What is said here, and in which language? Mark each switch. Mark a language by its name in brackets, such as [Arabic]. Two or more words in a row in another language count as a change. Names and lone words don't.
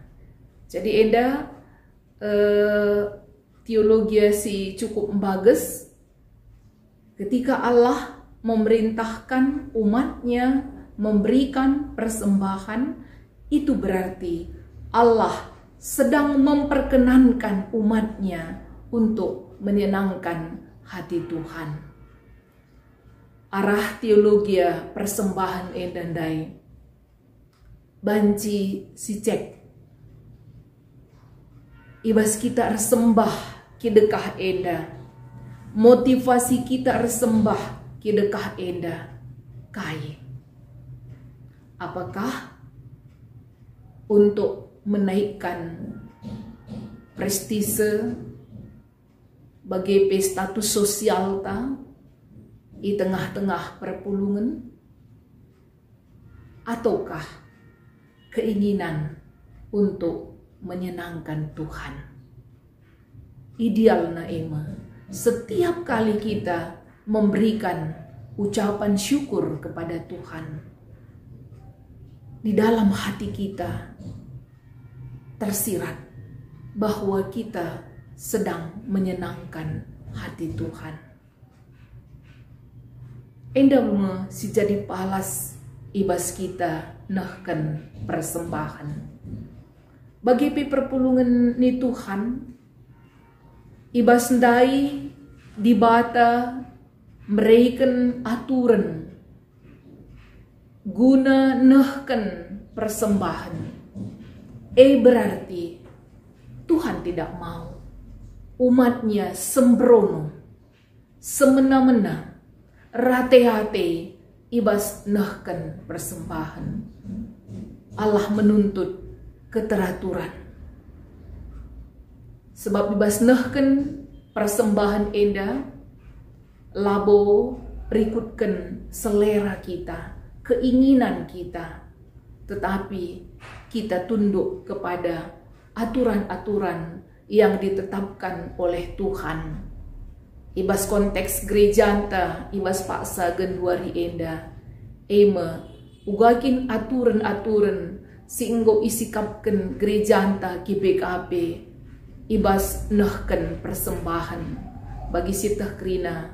[Indonesian] Jadi teologi si cukup bagus ketika Allah memerintahkan umatnya memberikan persembahan, itu berarti Allah sedang memperkenankan umatnya untuk menyenangkan hati Tuhan. [Batak Karo] Arah teologi persembahan endandai banci si cek ibas kita sembah kidekah enda, motivasi kita sembah kidekah enda kai. [Indonesian] Apakah untuk menaikkan prestise bagi status sosial ta di tengah-tengah perpulungan, ataukah keinginan untuk menyenangkan Tuhan? Idealnya setiap kali kita memberikan ucapan syukur kepada Tuhan, di dalam hati kita tersirat bahwa kita sedang menyenangkan hati Tuhan. [Batak Karo] Endam si jadi palas ibas kita nehken persembahan. Bagi perpulungan ni Tuhan, ibas ndai dibata mereken aturan guna nehken persembahan. [Indonesian] Berarti Tuhan tidak mau umatnya sembrono, semena-mena, rate-hate [Batak Karo] ibas nehken persembahan. [Indonesian] Allah menuntut keteraturan. Sebab [Batak Karo] ibas nehken persembahan enda labo berikutkan [Indonesian] selera kita, keinginan kita, tetapi kita tunduk kepada aturan-aturan yang ditetapkan oleh Tuhan. [Batak Karo] Ibas konteks gereja anta, ibas paksa genduari enda, ugakin aturan-aturan singgo isikapkan gereja anta ki BKP, ibas nehken persembahan bagi sitah krina.